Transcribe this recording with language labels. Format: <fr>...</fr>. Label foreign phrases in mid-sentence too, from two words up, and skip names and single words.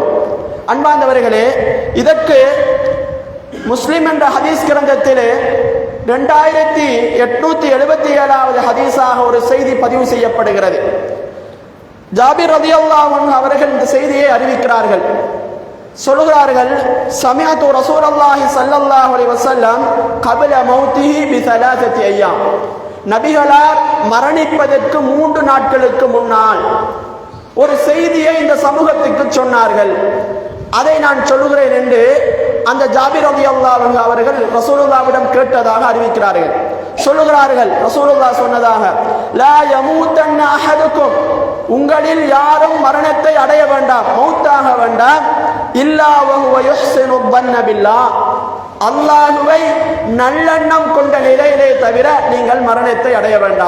<ta>அன்பார்ந்தவர்களே, இதற்கு முஸ்லிம் என்ற ஹதீஸ் கிரந்தத்திலே 2877வது ஹதீஸாக ஒரு செய்தி பதிவு செய்யப்படுகிறது. ஜாபிர்</ta> <ar>رضي الله عنه</ar> <ta>அவர்கள் இந்த செய்தியை அறிவிக்கிறார்கள்.</ta> <ar>சொல்கிறார்கள், سمعت رسول الله صلى الله عليه وسلم قبل موته بثلاثه ايام.</ar> <ta>நபிகளார் மரணிப்பதற்கு 3 நாட்களுக்கு முன்னால் ஒரு செய்தியை இந்த சமூகத்துக்கு சொன்னார்கள். அதை நான் சொல்லுகிறேன் என்று அந்த ஜாபிர்</ta> <ar>رضي الله عنه</ar> <ta>அவர்கள் ரசூலுல்லாஹ்விடம் கேட்டதாக அறிவிக்கிறார்கள். சொல்லுகிறார்கள், ரசூலுல்லாஹ் சொன்னதாக,</ta> <ar>لا يموتن أحدكم,</ar> <ta>உங்களில் யாரும் மரணத்தை அடைய வேண்டாம், மௌத்தாக வேண்டாம்,</ta> <ar>إلا وهو يحسن ظن بالله,</ar> <ta>அல்லாஹ்வை நல்லெண்ணம் கொண்ட நிலையிலே தவிர நீங்கள் மரணத்தை அடைய வேண்டாம்.</ta>